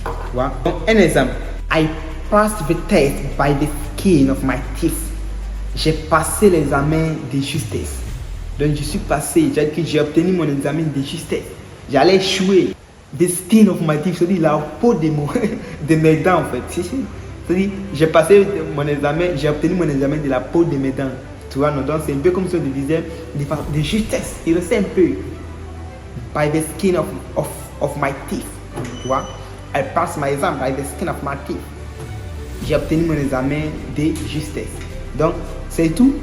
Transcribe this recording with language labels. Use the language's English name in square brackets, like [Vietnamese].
[French] Tu vois? Donc, un exemple. [English] I passed the test by the skin of my teeth. [French] J'ai passé l'examen de justesse. Donc, je suis passé, c'est-à-dire que j'ai obtenu mon examen de justesse. J'allais échouer. [English] The skin of my teeth, [French] c'est-à-dire la peau de mes dents, en fait. C'est-à-dire, j'ai passé mon examen, j'ai obtenu mon examen de la peau de mes dents. Tu vois, donc c'est un peu comme si on disait de justesse. Il restait un peu. [English] By the skin of my teeth. [French] Tu vois, [English] I passed my exam by the skin of my teeth. [French] J'ai obtenu mon examen de justesse. Donc, c'est tout.